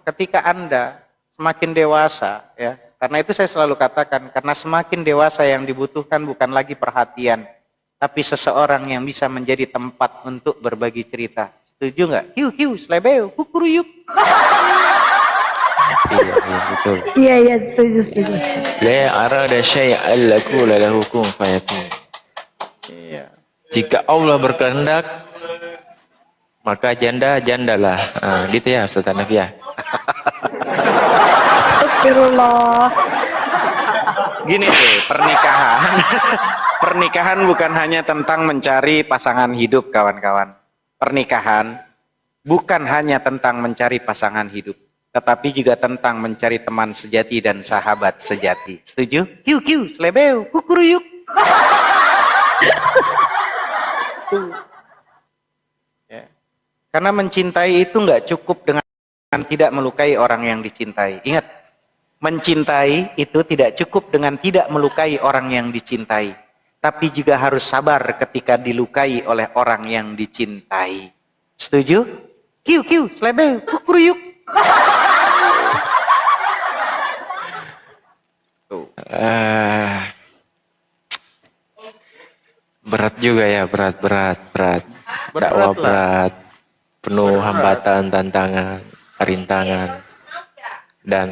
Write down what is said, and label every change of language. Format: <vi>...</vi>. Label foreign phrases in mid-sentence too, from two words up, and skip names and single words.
<id>Ketika Anda semakin dewasa, ya, karena itu saya selalu katakan, karena semakin dewasa yang dibutuhkan bukan lagi perhatian, tapi seseorang yang bisa menjadi tempat untuk berbagi cerita. Setuju nggak? Hiu, selebeu, kukuruyuk. Iya, betul. Iya, setuju.</id> <ar>La arada syai'an laqula lahu kun fayakun.</ar> <id>Iya. Jika Allah berkehendak, maka jandalah. Gitu ya Ustaz Hanafi ya. Astagfirullah. Gini deh, pernikahan bukan hanya tentang mencari pasangan hidup, kawan-kawan. Pernikahan bukan hanya tentang mencari pasangan hidup, tetapi juga tentang mencari teman sejati dan sahabat sejati. Setuju? Kiu, selebeu, kukuruyuk. Ya. Karena mencintai itu nggak cukup dengan tidak melukai orang yang dicintai. Ingat, mencintai itu tidak cukup dengan tidak melukai orang yang dicintai, tapi juga harus sabar ketika dilukai oleh orang yang dicintai. Setuju? Kiu, selebeu, kukuruyuk. Berat juga ya, berat. Dakwah berat, penuh hambatan, tantangan, rintangan, dan</id>